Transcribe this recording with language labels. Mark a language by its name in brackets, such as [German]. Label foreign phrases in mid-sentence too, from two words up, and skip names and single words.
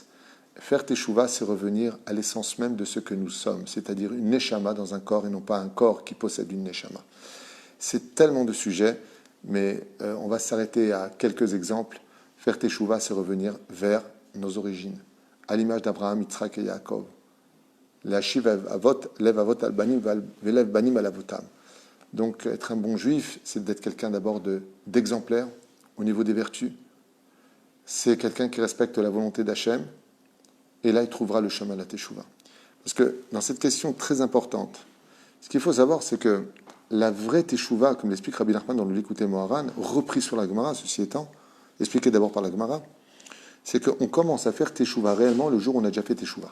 [French] Faire teshuva, c'est revenir à l'essence même de ce que nous sommes, c'est-à-dire une neshama dans un corps et non pas un corps qui possède une neshama. C'est tellement de sujets, mais on va s'arrêter à quelques exemples. Faire teshuva, c'est revenir vers nos origines, à l'image d'Abraham, Yitzhak et Yaakov. [Hebrew] להשיב אבות לב אבות על בנים ולב בנים על אבותם. [French] Donc, être un bon juif, c'est d'être quelqu'un d'abord d'exemplaire au niveau des vertus. C'est quelqu'un qui respecte la volonté d'Hachem, et là, il trouvera le chemin de la teshuva. Parce que dans cette question très importante, ce qu'il faut savoir, c'est que la vraie teshuva, comme l'explique Rabbi Nachman dans le Likutei Moharan, repris sur la Gemara, ceci étant, expliqué d'abord par la Gemara, c'est qu'on commence à faire teshuva réellement le jour où on a déjà fait teshuva.